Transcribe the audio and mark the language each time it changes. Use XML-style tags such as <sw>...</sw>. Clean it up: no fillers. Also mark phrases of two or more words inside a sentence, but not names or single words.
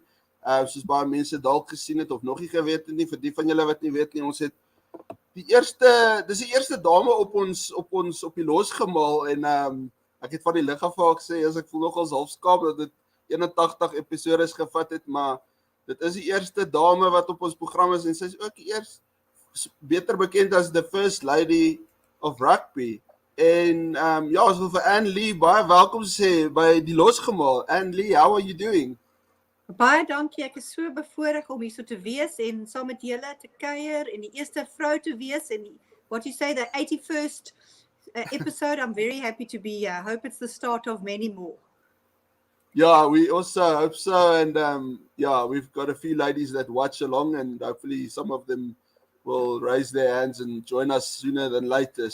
<af>Soos baie mense dalk gesien het of nog nie geweet het nie, vir die van julle wat nie weet nie, ons het dis die eerste dame op die losgemaal en ek het van die lig af gesê, ek voel nogals half skaam dat dit 81 episodes gevat het, maar dit is die eerste dame wat op ons program is en sy is ook eers beter bekend as</af> <en>the first lady of rugby.</en> <af>En ons wil vir Annelee baie welkom sê by die losgemaal. Annelee,</af> <en>how are you doing?</en> <af>Baie dankie, ek is so bevoorreg om hier so te wees en saam met julle te kuier en die eerste vrou te wees en</af> <en>what you say, the 81st episode. I'm very happy to be here. I hope it's the start of many more. Yeah, we also hope so and we've got a few ladies that watch along and hopefully some of them will raise their hands and join us sooner than later.</en>